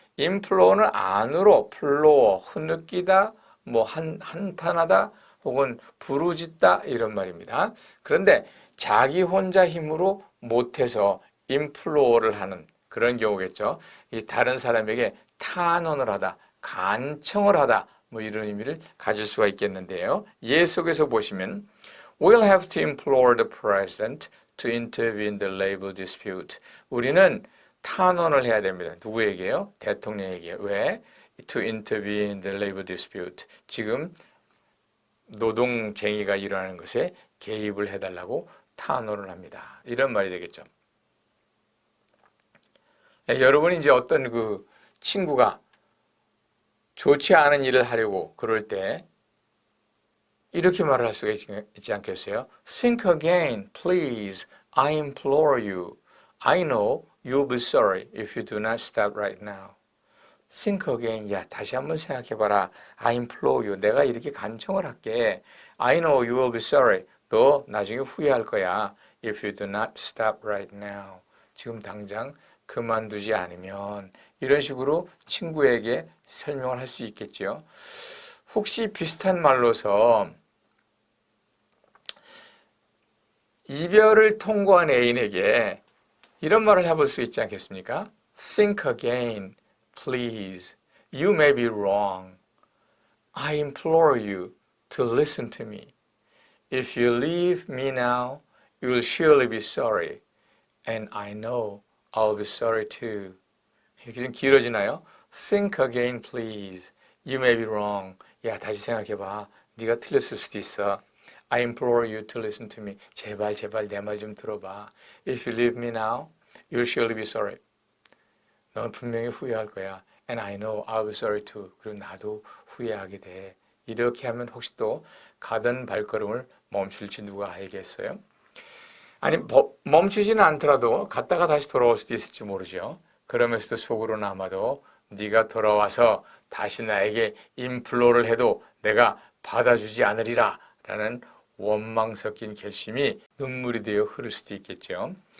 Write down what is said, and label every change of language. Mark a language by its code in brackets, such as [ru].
[ko] 인플로어는 안으로, 플로어, 흐느끼다, 한탄하다, 혹은 부르짖다 이런 말입니다. 그런데 자기 혼자 힘으로 못해서 인플로어를 하는 그런 경우겠죠. 이 다른 사람에게 탄원을 하다, 간청을 하다 이런 의미를 가질 수가 있겠는데요. [en] 예 속에서 보시면 We'll have to implore the president to intervene in the labor dispute. [ko] 우리는 탄원을 해야 됩니다. [en] 누구에게요? 대통령에게. 왜? To intervene in the labor dispute. [ko] 지금 노동쟁의가 일어나는 것에 개입을 해달라고 탄원을 합니다. 이런 말이 되겠죠. 여러분이 이제 어떤 그 친구가 좋지 않은 일을 하려고 그럴 때 이렇게 말을 할 수가 있지 않겠어요? [en] Think again, please. I implore you. I know you'll be sorry if you do not stop right now. Think again. [ko] 야, 다시 한번 생각해봐라. [en] I implore you. [ko] 내가 이렇게 간청을 할게. [en] I know you will be sorry. 너 나중에 후회할 거야. If you do not stop right now. [ko] 지금 당장 그만두지 않으면 이런 식으로 친구에게 설명을 할 수 있겠죠. 혹시 비슷한 말로서 이별을 통고한 애인에게 이런 말을 해볼 수 있지 않겠습니까? [en] Think again, please. You may be wrong. I implore you to listen to me. If you leave me now, you will surely be sorry. And I know I'll be sorry too. 이렇게 좀 길어지나요? Think again, please. You may be wrong. [ko] 야, 다시 생각해봐. 네가 틀렸을 수도 있어. [en] I implore you to listen to me. [ko] 제발 내 말 좀 들어봐. [en] If you leave me now, you'll surely be sorry. [ko] 넌 분명히 후회할 거야. [en] And I know I'll be sorry too. [ko] 그리고 나도 후회하게 돼. 이렇게 하면 혹시 또 가던 발걸음을 멈출지 누가 알겠어요? 아니 멈추지는 않더라도 갔다가 다시 돌아올 수도 있을지 모르죠. 그러면서도 속으로는 아마도 네가 돌아와서 다시 나에게 인플로를 해도 내가 받아주지 않으리라 라는 원망 섞인 결심이 눈물이 되어 흐를 수도 있겠죠.